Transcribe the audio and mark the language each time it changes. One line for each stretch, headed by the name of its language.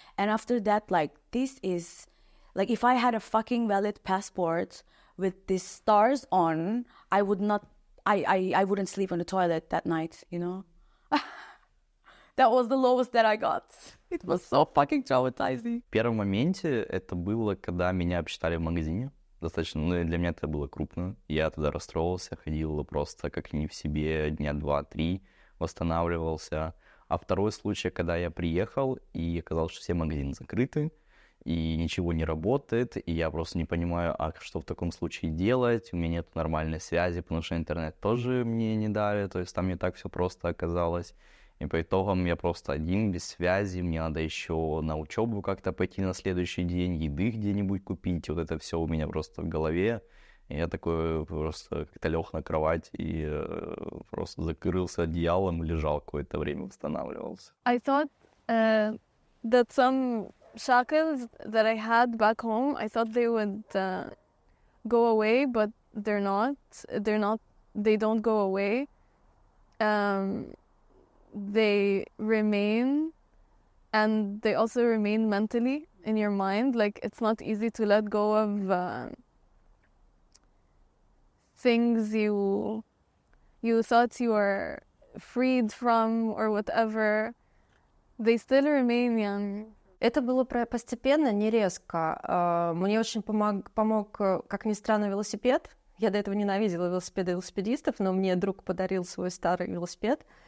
English: And after that, like, this is, like, if I had a fucking valid passport with these stars on, I would not, I wouldn't sleep on the toilet that night, That was the lowest that I got. It was so fucking traumatizing.
Russian: В первом моменте это было, когда меня обсчитали в магазине. Достаточно, для меня это было крупно. Я туда расстроился, ходил просто как не в себе, дня 2-3, восстанавливался. А второй случай, когда я приехал, и оказалось, что все магазины закрыты, и ничего не работает, и я просто не понимаю, что в таком случае делать. У меня нет нормальной связи, потому что интернет тоже мне не дали, то есть там не так все просто оказалось. И по итогам я просто один, без связи, мне надо еще на учебу как-то пойти на следующий день, еды где-нибудь купить, вот это все у меня просто в голове. И я такой просто как-то лег на кровать и просто закрылся одеялом и лежал какое-то время, восстанавливался.
English: I thought that some shackles that I had back home, I thought they would go away, but they're not. They don't go away. They remain, and they also remain mentally in your mind. Like, it's not easy to let go of things you thought you were freed from or whatever. They still remain young.
Russian: Это было постепенно, не резко. Мне очень помог, как ни странно, велосипед. Я до этого ненавидела велосипеды и велосипедистов, но мне друг подарил свой старый велосипед.